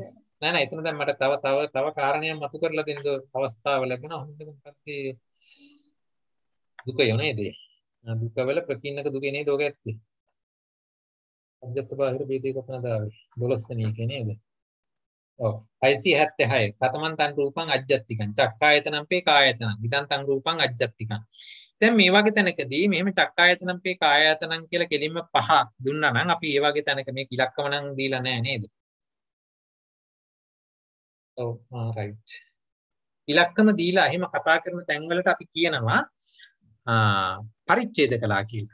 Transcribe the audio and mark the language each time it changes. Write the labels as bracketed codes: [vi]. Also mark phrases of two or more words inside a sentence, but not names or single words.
[si] නෑ එතන දැන් මට තව කාරණයක් මතු කරලා දෙන්න අවස්ථාව ලැබුණා. හොඳට මොකක්ද දුක යනේද? දුකවල ප්‍රකීර්ණක දුකේ නේද ඔක ඇත්තේ? අජත්ත බාහිර බේදේ කොපනදාවේ 12 වෙනි එකේ නේද? [pi] ඔව් 576 කතමන් තන් රූපං අජ්ජත්තිකං චක්කායතනම්පේ කායතනං ඉදන් තන් රූපං අජ්ජත්තිකං. [si] දැන් මේ වගේ තැනකදී මෙහෙම [pi] චක්කායතනම්පේ කායතනං [si] කියලා කෙලින්ම පහ දුන්නා නම් අපි මේ වගේ තැනක මේ ඉලක්කම නම් දීලා නැහැ නේද? ඔව් රයිට්. ඉලක්කම දීලා එහෙම කතා කරන තැන් වලට අපි කියනවා පරිච්ඡේද කලා කියලා.